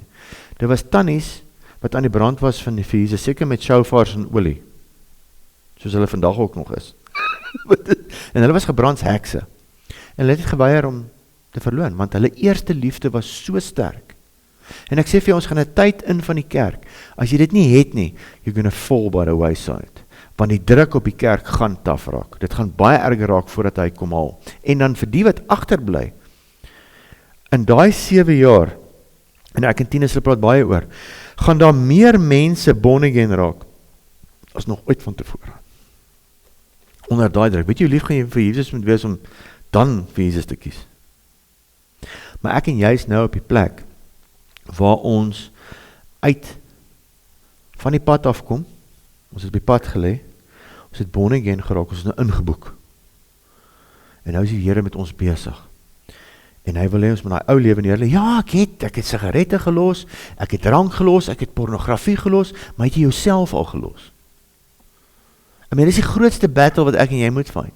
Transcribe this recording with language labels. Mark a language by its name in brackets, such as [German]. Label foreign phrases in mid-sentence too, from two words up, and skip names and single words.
[Afrikaans] Dit was tannies wat aan die brand was van die Jesus, seker met shofars en olie. Soos hulle vandag ook nog is. En hulle was gebrandshekse. En hulle het geweier om te verloon, want hulle eerste liefde was so sterk. En ek sê vir jou, ons gaan 'n tyd in van die kerk, as jy dit nie het nie, [English] you're gonna fall by the wayside. [Afrikaans] Want die druk op die kerk gaan taaf raak. Dit gaan baie erger raak voordat hy kom haal. En dan vir die wat agterbly, in daai 7 jaar, en ek en Tinus hulle praat baie oor, gaan daar meer mense [English] born again [Afrikaans] raak, as nog ooit van tevore. Onder daai druk, weet jy hoe lief gaan jy vir Jesus moet wees om dan vir Jesus te kies. Maar ek en jy is nou op die plek, waar ons uit van die pad afkom, ons het op die pad gelê, ons het [English] born again [Afrikaans] geraak, ons is nou ingeboek. En nou is die Here met ons besig. En hy wil hê ons met daai ou lewe neerlê. Ja, ek het sigarette gelos, ek het drank gelos, ek het pornografie gelos, maar het jy jouself al gelos? Dis die grootste battle wat ek en jy moet fight.